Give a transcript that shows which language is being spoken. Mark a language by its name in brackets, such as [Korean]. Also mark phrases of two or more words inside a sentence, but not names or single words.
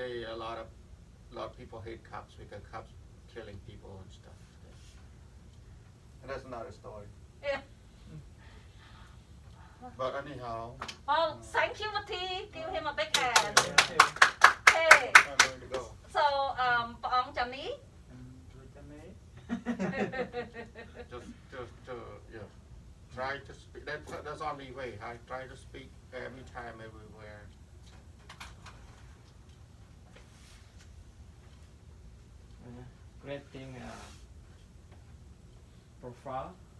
[English] A lot of people hate cops because cops killing people and stuff. And that's another story. Yeah. But anyhow, Well, thank you, Mati. Give him a big hand. Thank you. Hey. I'm going to go. So, [Khmer] ព្រះអង្គចាំនេះ ជួយទៅនេះ [English] Just yeah. Try to speak. That's the only way. I try to speak every time, everywhere. Creating a profile.